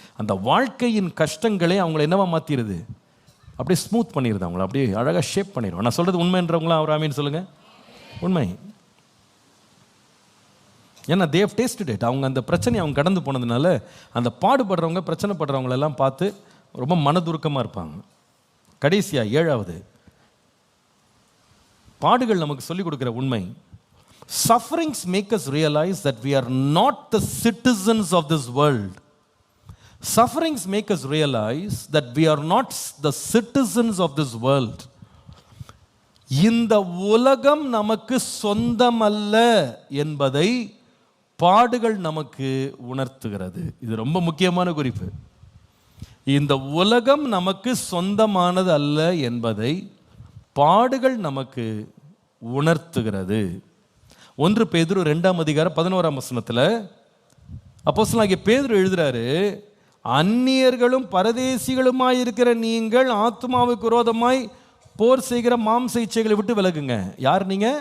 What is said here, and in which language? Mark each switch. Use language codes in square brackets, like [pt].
[ta] அந்த வாழ்க்கையின் கஷ்டங்களே அவங்கள என்னவா மாற்றிடுது, அப்படியே ஸ்மூத் பண்ணிடுது, அவங்கள அப்படியே அழகாக ஷேப் பண்ணிடுவோம். நான் சொல்கிறது உண்மைன்றவங்களாம் அவர் ஆமீன்னு சொல்லுங்கள். உண்மை. ஏன்னா [en] They've tasted it. [ta] அவங்க அந்த பிரச்சனையை அவங்க கடந்து போனதுனால அந்த பாடுபடுறவங்க, பிரச்சனைப்படுறவங்களெல்லாம் பார்த்து ரொம்ப மனதுருக்கமாக இருப்பாங்க. கடைசியாக 7வது பாடுகள் நமக்கு சொல்லிக் கொடுக்குற உண்மை, [en] sufferings make us realize that we are not the citizens of this world. Sufferings make us realize that we are not the citizens of this world. [ta] இந்த உலகம் நமக்கு சொந்தமல்ல என்பதை பாடுகள் நமக்கு உணர்த்துகிறது. இது ரொம்ப முக்கியமான குறிப்பு. இந்த உலகம் நமக்கு சொந்தமானது அல்ல என்பதை பாடுகள் நமக்கு உணர்த்துகிறது. 1 பேதுரு 2:11 அப்போஸ்தலனாகிய பேதுரு எழுதுறாரு, அந்நியர்களும் பரதேசிகளுமாயிருக்கிற நீங்கள் ஆத்துமாவுக்கு விரோதமாய் போர் செய்கிற மாம்ச இச்சைகளை விட்டு விலகுங்க. யார் நீங்க?